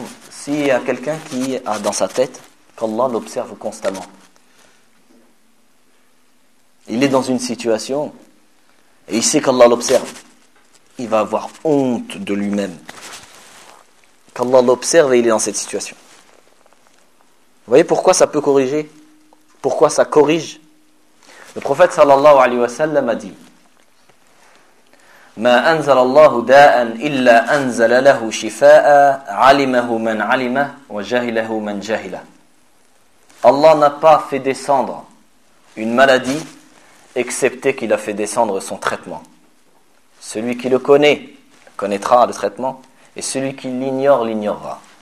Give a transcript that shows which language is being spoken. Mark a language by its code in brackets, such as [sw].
[fr] S'il y a quelqu'un qui a dans sa tête qu'Allah l'observe constamment, il est dans une situation et il sait qu'Allah l'observe, il va avoir honte de lui-même. Qu'Allah l'observe et il est dans cette situation. Vous voyez pourquoi ça peut corriger? Pourquoi ça corrige? Le prophète sallallahu alayhi wa sallam a dit: [ar] ما أنزل الله داء إلا أنزل له شفاء علمه من علمه وجهله من جهله. [fr] Allah n'a pas fait descendre une maladie excepté qu'il a fait descendre son traitement. Celui qui le connaît connaîtra le traitement et celui qui l'ignore l'ignorera.